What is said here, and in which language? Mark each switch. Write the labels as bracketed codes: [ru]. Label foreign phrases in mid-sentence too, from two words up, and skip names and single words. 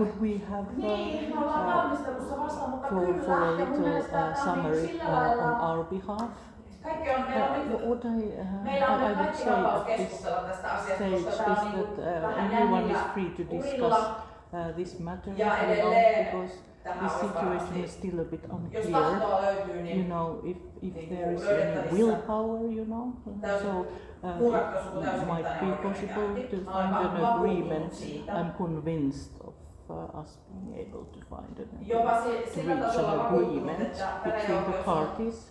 [fi] Niin, me ollaan valmistelussa vasta, mutta kyllä, ja mun mielestä sillä lailla kaikki on, meillä on nyt kaikki vapaus keskustella tästä asiasta, koska tämä on niin vähän jännillä urilla ja edelleen [en] the situation is still a bit [fi] jos [en] unclear. [fi] tahtoa löytyy, niin [en] If there is any willpower, so it might be possible to find an agreement. I'm convinced of us being able to find to reach an agreement between the parties.